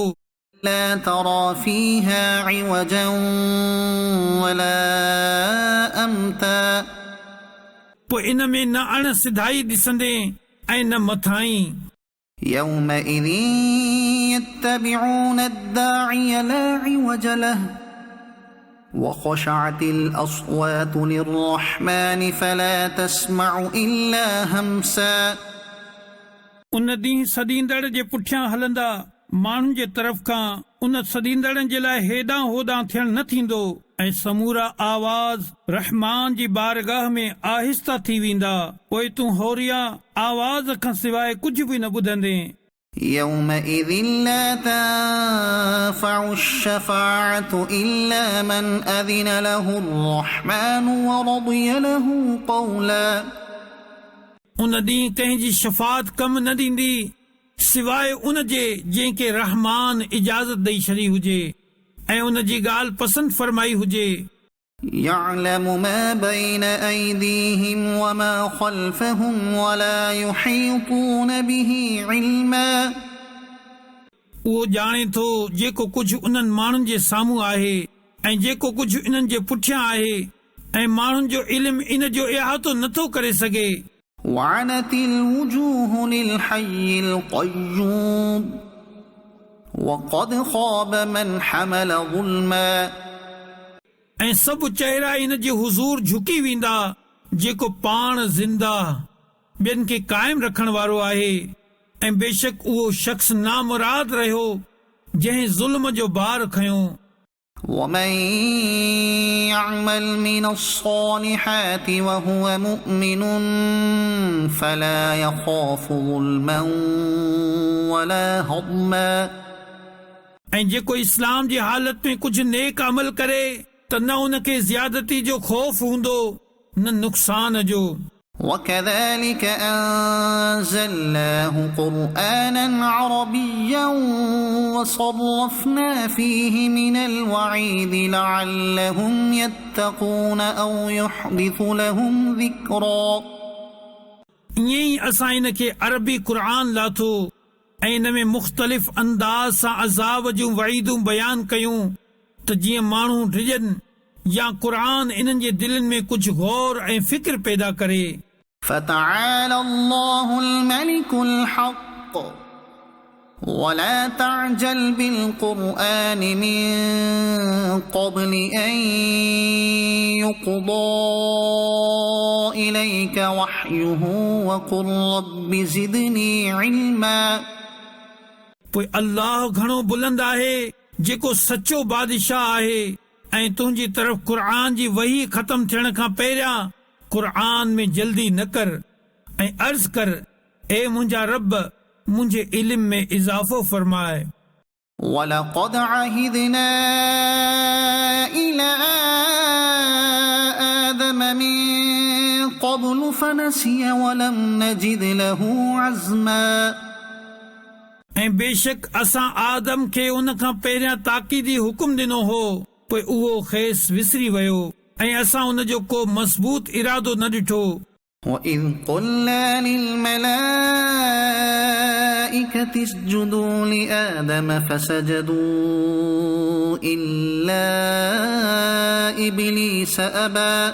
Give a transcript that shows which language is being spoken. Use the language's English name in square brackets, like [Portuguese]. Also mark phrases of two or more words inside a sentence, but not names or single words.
[Arabic] لا ترى فيها عوجا ولا أمتا [Sindhi] पोइ इन में न अण सिधाई ॾिसंदे ऐं न मथाई [Arabic] يومئذ يتبعون الداعي لا عوج له وخشعت الأصوات للرحمن فلا تسمع إلا همسا [Sindhi] उन ॾींहुं सॾींदड़ जे पुठियां हलंदा माण्हुनि जे तरफ़ खां उन सॾींदड़नि जे लाइ हेॾां होॾां थियण न थींदो ऐं समूरा आवाज़ रहमान जी बारगाह में आहिस्ता थी वेंदा पोइ तूं होरिया आवाज़ खां सवाइ कुझु बि न ॿुधंदे [Arabic] يومئذ لا تنفع الشفاعة إلا من أذن له الرحمن ورضي له قولا [Sindhi] उन ॾींहुं कंहिंजी शफ़ात कम न ॾींदी सिवाइ उन जे जंहिंखे रहमान इजाज़त ॾेई छॾी हुजे ऐं उन जी ॻाल्हि पसंदि फरमाई हुजे [Arabic] يعلم ما بين أيديهم وما خلفهم ولا يحيطون به علما [Sindhi] उहो ॼाणे थो जेको कुझु उन्हनि माण्हुनि जे साम्हूं आहे ऐं जेको कुझु इन्हनि जे पुठियां आहे ऐं माण्हुनि जो इल्मु इन जो इहातो नथो करे सघे [Arabic] وعنت الوجوه للحي القيوم وقد خاب من حمل ظلما [Sindhi] ऐं सभु चेहरा इन जे हुज़ूर झुकी वेंदा जेको पाण ज़िंदा ॿियनि खे क़ाइमु रखण वारो आहे ऐं बेशक उहो शख़्स नामुराद रहियो जंहिं ज़ुल्म जो भार खयो [Arabic] ومن يعمل من الصالحات وهو مؤمن فلا يخاف ظلما ولا هضما [Sindhi] ऐं जेको इस्लाम जी हालत में कुझु नेक अमल करे त न उनखे ज़्यादती जो खौफ हूंदो न नुक़सान जो। [Arabic] وكذلك أنزلناه قرآنا عربيا وصرفنا فيه من الوعيد لعلهم يتقون أو يحدث لهم ذكرا [Sindhi] ईअं असां इन खे अरबी क़ुरान लाथो ऐं इन में मुख़्तलिफ़ अंदाज़ सां अज़ाब जूं वईदूं बयान कयूं त जीअं माण्हू डिॼनि या क़ुरान इन्हनि जे दिलनि में कुझु गौर ऐं फ़िक्र पैदा करे। [Arabic] فتعالى الله الملك الحق ولا تعجل بالقرآن من قبل أن يقضى إليك وحيه وقل رب زدني علما [Sindhi] पोइ अल्लाह घणो बुलंद आहे जेको सचो बादशाह आहे ऐं तुंहिंजी तरफ़ क़ुरान जी वही ख़त्म थियण खां पहिरियां क़ुरान में जल्दी न कर ऐं अर्ज़ कर ए मुंहिंजा रब मुंहिंजे इल्म में इज़ाफ़ो फरमाए। [Arabic] وَلَقَدْ عَهِدْنَا إِلَىٰ آدَمَ مِن قَبْلُ فَنَسِيَ وَلَمْ نَجِدْ لَهُ عَزْمًا [Sindhi] ऐं बेशक असां आदम खे उन खां पहिरियां ताक़ीदी हुकुम ॾिनो हो पोइ उहो खेस विसरी वियो ऐं असां उन जो को मज़बूत इरादो न ॾिठो। [Arabic] وَإِذْ قُلْنَا لِلْمَلَائِكَةِ اسْجُدُوا لِآدَمَ فَسَجَدُوا إِلَّا إِبْلِيسَ أَبَى